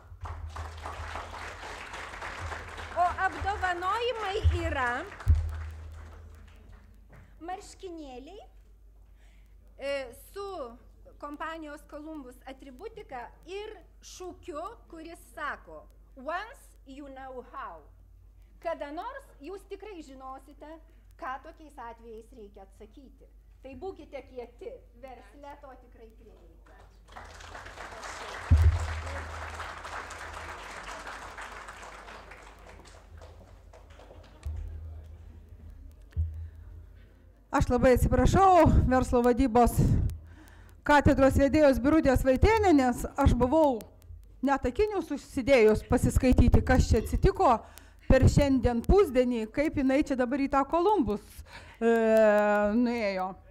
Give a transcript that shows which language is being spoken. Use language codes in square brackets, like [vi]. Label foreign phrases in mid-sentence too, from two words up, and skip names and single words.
[lt] O apdovanojimai yra marškinėliai su kompanijos Columbus atributika ir šūkiu, kuris sako [en] "Once you know how". [lt] Kada nors jūs tikrai žinosite, ką tokiais atvejais reikia atsakyti. Tai būkite kieti, versle to tikrai prireikia. Aš labai atsiprašau, verslo vadybos katedros vedėjos Birutės Vaitėnienės, aš buvau net akinius užsidėjus pasiskaityti, kas čia atsitiko per šiandien pusdienį, kaip jinai čia dabar į tą Columbus nuėjo.